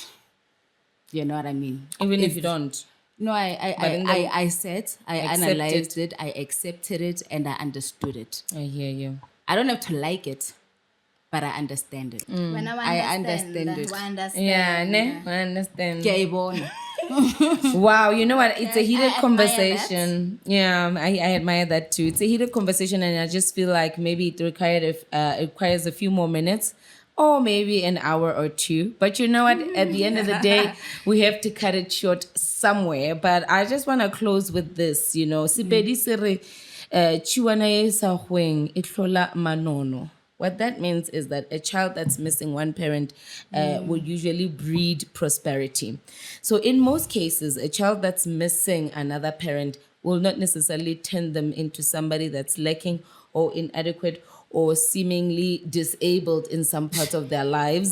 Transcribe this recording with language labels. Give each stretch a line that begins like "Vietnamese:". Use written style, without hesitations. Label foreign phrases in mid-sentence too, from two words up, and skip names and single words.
English: You know what I mean? Even if you don't. No, I said, I Accept analyzed it, I accepted it, and I understood it. I hear you. I don't have to like it, but I understand it. When I understand it. I understand. Yeah, ne? I understand.
Northern Sotho: Ke a e bona.
English: Wow, you know what? It's a heated I admire conversation. Yeah, I admire that too. It's a heated conversation, and I just feel like maybe it requires a few more minutes, or maybe an hour or two. But you know what? At the end of the day, we have to cut it short somewhere. But I just want to close with this. You know,
Northern Sotho: Sepedi se re, chiwana e sa hweng, e hlola manono.
English: What that means is that a child that's missing one parent will usually breed prosperity. So in most cases, a child that's missing another parent will not necessarily turn them into somebody that's lacking or inadequate or seemingly disabled in some parts of their lives.